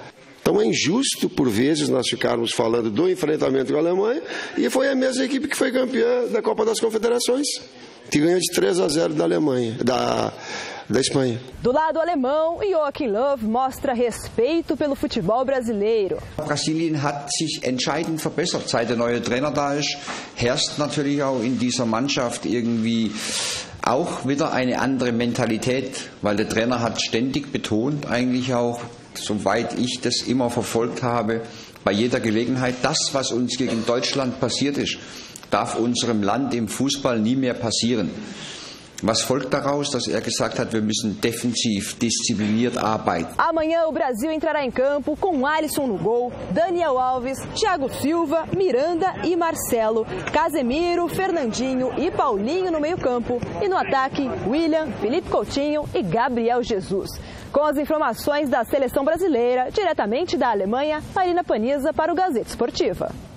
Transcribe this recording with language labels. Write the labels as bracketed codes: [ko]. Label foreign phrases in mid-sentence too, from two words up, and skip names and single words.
[pt] Então é injusto, por vezes, nós ficarmos falando do enfrentamento com a Alemanha e foi a mesma equipe que foi campeã da Copa das Confederações, que ganhou de 3-0 da Alemanha, da Espanha. Do lado alemão, Joachim Löw mostra respeito pelo futebol brasileiro. [de] Brasilien hat sich entscheidend verbessert, seit der neue Trainer da ist. Herrscht natürlich auch in dieser Mannschaft irgendwie auch wieder eine andere Mentalität, weil der Trainer hat ständig betont, eigentlich auch, soweit ich das immer verfolgt habe, bei jeder Gelegenheit, das, was uns gegen Deutschland passiert ist, darf unserem Land im Fußball nie mehr passieren. Was folgt daraus, dass gesagt hat, wir müssen defensiv diszipliniert arbeiten. [pt] Amanhã o Brasil entrará em campo com Alisson no gol, Daniel Alves, Thiago Silva, Miranda e Marcelo, Casemiro, Fernandinho e Paulinho no meio-campo e no ataque William, Felipe Coutinho e Gabriel Jesus. Com as informações da seleção brasileira, diretamente da Alemanha, Marina Paniza para o Gazeta Esportiva.